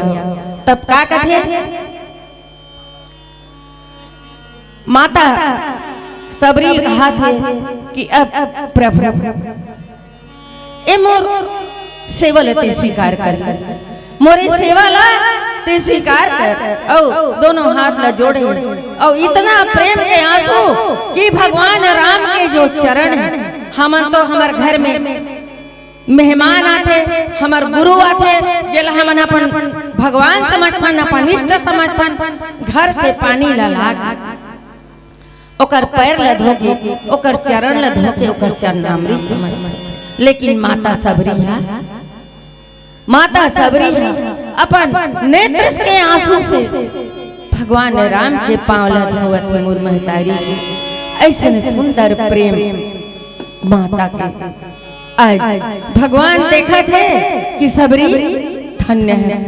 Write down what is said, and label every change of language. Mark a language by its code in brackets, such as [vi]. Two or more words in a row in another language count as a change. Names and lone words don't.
[hne] तब का कथे माता सबरी कहा थे कि अब प्रभु ए मोर सेवल ते स्वीकार कर, मोरे सेवा ला ते स्वीकार कर। और दोनों हाथ ला जोड़े और इतना प्रेम के आंसू कि भगवान राम के जो चरण है, हम तो हमारे घर में मेहमान आते, हमार गुरु आते, जेला हमन अपन भगवान समर्थन, अपन इष्ट समर्थन, घर से पानी ला लाग ओकर पैर ला धोके, ओकर चरण ला धोके, ओकर चरणामृत समझ। लेकिन माता सबरी है, माता सबरी है अपन नेत्र के आंसू से भगवान राम के पांव ला धोवत मोर महतारी। ऐसे सुंदर प्रेम माता के आज भगवान देखा थे कि सबरी धन्य है।